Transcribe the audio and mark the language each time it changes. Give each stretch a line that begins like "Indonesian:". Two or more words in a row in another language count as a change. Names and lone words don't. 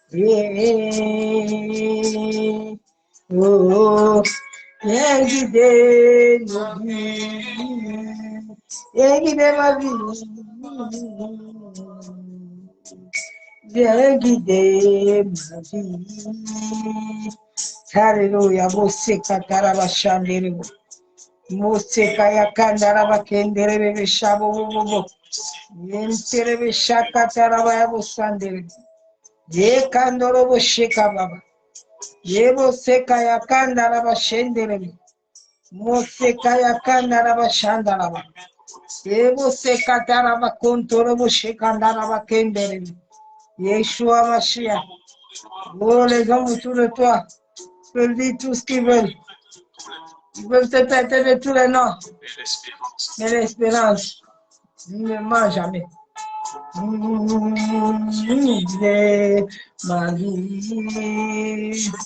English: Yeah.
French: Oh, viens guider nos vies. Viens guider ma vie. Viens guider ma vie. Hallelujah. Mose kataraba shandere. Mose kaya kandara bakendere bebe shabo bobo. Yentere be shakataraba yabo sandere. Ye kandoro bo sheka baba. Ye mose kaya kandara ba shendere. Mose kaya kandara ba shandara ba. Ye mose kataraba kontoro bo shekandara ba kendere. Yeshua Mashiach. Oh, les hommes autour de toi peuvent dire tout ce qu'ils veulent. Ils peuvent te traiter de tous les noms. Mais l'espérance ne ment jamais. Ma vie.